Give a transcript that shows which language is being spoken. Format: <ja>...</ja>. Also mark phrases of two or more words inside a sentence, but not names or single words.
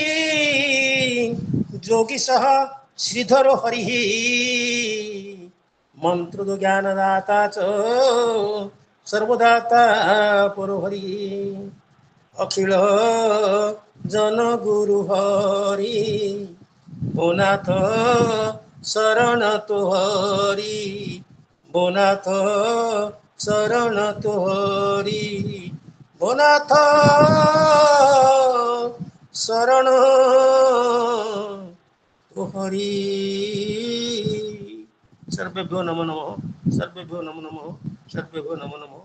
<sa>जोगी सह श्रीधर हरि मंत्र ज्ञानदाता च सर्वदाता पर हरि अखिल जन गुरु हरि भोनाथ शरण तो हरि भोनाथ शरण तो हरि भोनाथ शरण तो हरि सर्वेभ्यो नमो नमः सर्वेभ्यो नमो नमः सर्वेभ्यो नमो नमः।</sa>